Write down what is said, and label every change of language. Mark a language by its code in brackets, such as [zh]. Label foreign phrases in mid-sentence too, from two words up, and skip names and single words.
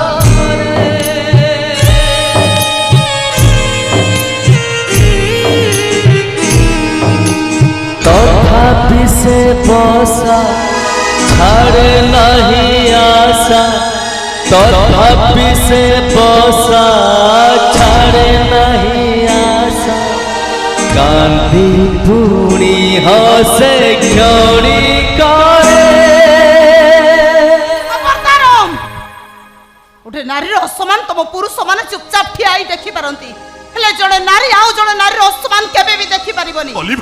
[or] ତଥାପି ସେ ବସା ଛାଡ଼େ ନାହିଁ ଆଶା ତଥାପି ସେ ବସା ଛାଡ଼େ ନାହିଁ ଆଶା କାନ୍ଦି ପୁଣି ହସେ କ୍ଷଣି କରେ ଗୋଟେ ନାରୀର ଅସମାନ ତମ ପୁରୁଷ ମାନେ ଚୁପଚାପ ଠିଆ ହେଇ ଦେଖି ପାରନ୍ତି ହେଲେ ଜଣେ ନାରୀ ଆଉ ଜଣେ ନାରୀର ଅସମାନ କେବେ ବି ଦେଖି ପାରିବନି ଅଲିଭା।